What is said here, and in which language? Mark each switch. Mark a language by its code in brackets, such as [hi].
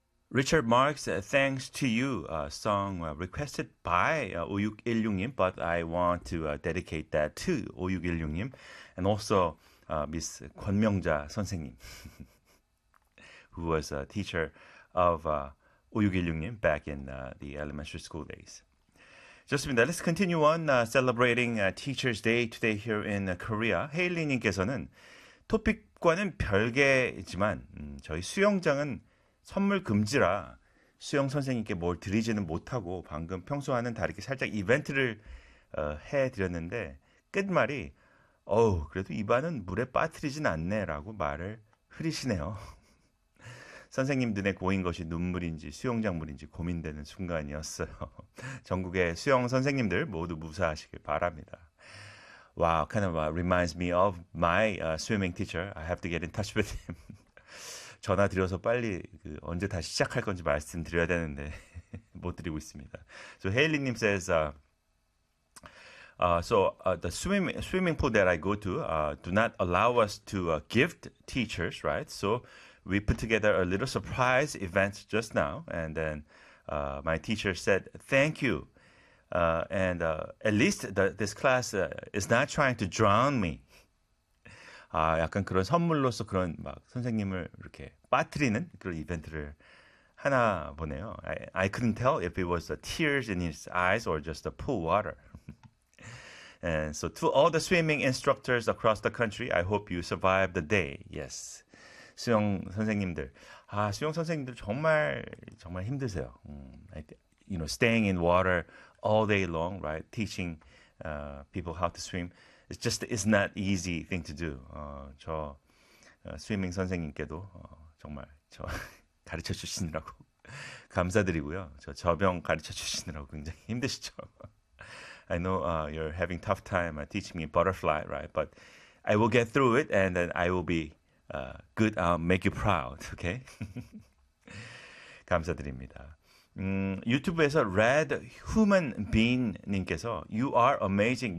[en] Richard Marx, thanks to you, a song requested by 5616님, but I want to dedicate that to 5616님 and also Miss 권명자 선생님, who was a teacher of 5616님 back in the elementary school days. [ko] 좋습니다. [en] Let's continue on celebrating Teacher's Day today here in Korea. [ko] 헤일리님께서는 토픽과는 별개지만 저희 수영장은 선물 금지라 수영 선생님께 뭘 드리지는 못하고 방금 평소와는 다르게 살짝 이벤트를 해드렸는데 끝말이 어우 그래도 입안은 물에 빠뜨리진 않네 라고 말을 흐리시네요. 선생님들의 고인 것이 눈물인지 수영장 물인지 고민되는 순간이었어요. 전국의 수영 선생님들 모두 무사하시길 바랍니다. [en] Wow, kind of reminds me of my swimming teacher. I have to get in touch with him. [ko] 전화드려서 빨리 그 언제 다시 시작할 건지 말씀드려야 되는데 못 드리고 있습니다. [en] So, 헤일리님 says, the swimming pool that I go to do not allow us to gift teachers, right? So, we put together a little surprise event just now, and then my teacher said, thank you. At least this class is not trying to drown me. [ko] 아, 약간 그런 선물로서 그런 막 선생님을 이렇게 빠뜨리는 그런 이벤트를 하나 보네요. [en] I couldn't tell if it was the tears in his eyes or just the pool water. And so to all the swimming instructors across the country, I hope you survive the day. [ko] Yes. 수영 선생님들. 아, 수영 선생님들 정말 정말 힘드세요. [en] You know, staying in water all day long, right? Teaching people how to swim. It's just it's not easy thing to do. [ko] 저 스위밍 선생님께도 정말 저 가르쳐 주시느라고 감사드리고요. 저 접영 가르쳐 주시느라고 굉장히 힘드시죠. [en] I know you're having tough time teaching me butterfly, right? But I will get through it, and then I will be good. I'll make you proud, okay? [ko] 감사드립니다. 유튜브에서 Red Human Bean 님께서 [en] You are amazing.